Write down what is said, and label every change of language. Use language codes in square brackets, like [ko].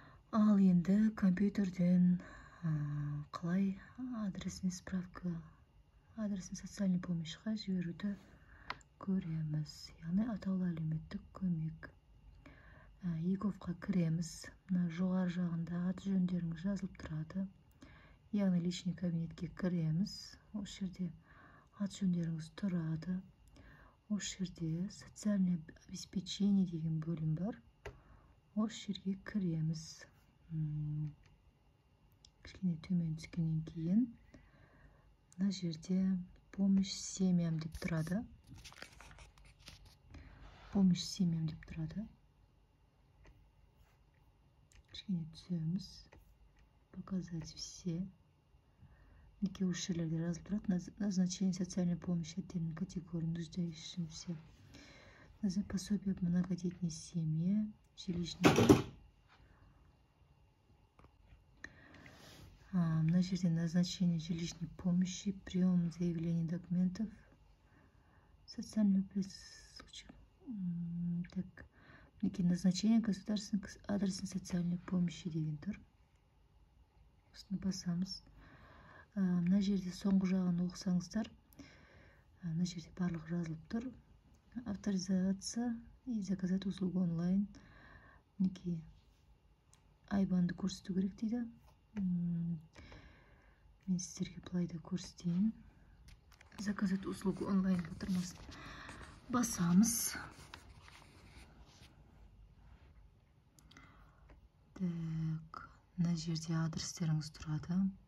[kk] Ал енді компьютерден қалай [ru] адресный справка, адресный социальный помощьқа [kk] жіберуді көреміз. Яғни атаулы әлеуметтік көмек. ЕГОВқа кіреміз. Мына жоғары жағында аты жөндеріңіз жазылып тұрады. Яғни личный кабинетке кіреміз. Осы жерде аты жөндеріңіз тұрады. Осы жерде [ru] социальное обеспечение [kk] деген бөлім бар. Осы жерге кіреміз. Кішкене төмен түскеннен кейін мына жерде [ru] помощь семьям [kk] деп тұрады. [ru] Помощь семьям [kk] деп тұрады. Кішкене түсеміз. [ru] Показать все. [kk] Неке осы жерлерде жазылып тұрады. [ru] Назначение социальной помощи отдельной категории, нуждающимся. Пособие по многодетной семье, жилищный. [kk] Мына жерде [ru] назначение жилищной помощи, прием заявлений документов, социальный случай. Так, неке назначение государственной адресной социальной помощи [kk] деген тұр. Осыны басамыз. Мына жерде соңғы жағын оқысаңыздар, мына жерде барлық жазылып тұр. [ru] Авторизация и заказать услугу онлайн. [kk] Неке айбанды көрсету керек дейді. Мен сіздерге былай да көрсетейін. [ru] Заказать услугу онлайн [kk] батырмасын. Басамыз. Так, мына жерде адрестеріңіз тұрады.